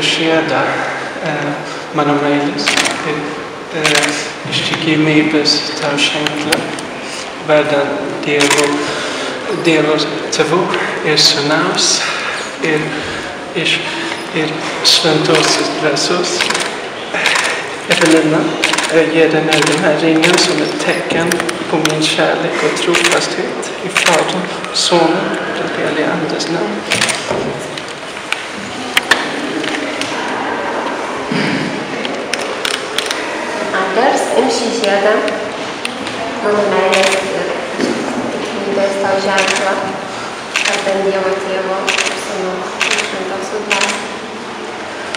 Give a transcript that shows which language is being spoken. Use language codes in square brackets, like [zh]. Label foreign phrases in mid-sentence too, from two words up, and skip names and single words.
[lt] skjeda mano meilės ir ištikimybės tau ženklą, vardan Dievo Tėvų ir Sūnaus ir Šventosios Dvasios. [sv] Evelina ger den här ringen som ett tecken på min kärlek och trofasthet i Fadern, Sonen och den helige Andes namn. [lt] Anders, imši žiedą, mano meilės ir tikimybės tau ženklą, vardan Dievo Tėvo ir Sūnaus ir Šventosios Dvasios.